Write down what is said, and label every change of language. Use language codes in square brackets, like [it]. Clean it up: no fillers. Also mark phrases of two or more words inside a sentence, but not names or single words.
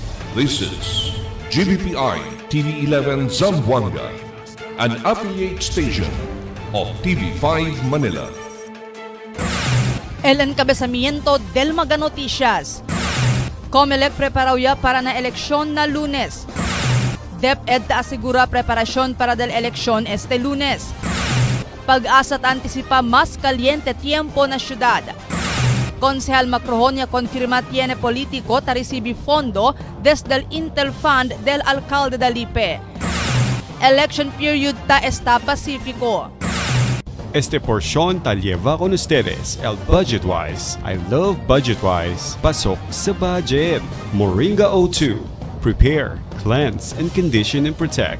[en] This is GBPI TV11 Zamboanga, an affiliate station of TV5 Manila. [cbk] El encabezamiento del Maga Noticias. COMELEC preparauya para na eleksyon na Lunes. DepEd asegura preparasyon para del eleksyon este Lunes. Pag-asa at antisipa mas caliente tiempo na syudad. Konsehal Macrohonia confirma tiene político ta recibe fondo desde el Intel Fund del Alcalde de Lipe. [en] Election period [cbk] ta está Pacifico. Este porción ta lleva con ustedes el Budgetwise. [en] I love Budgetwise. [tl] Pasok sa budget. [en] Moringa O2. Prepare, cleanse, and condition and protect.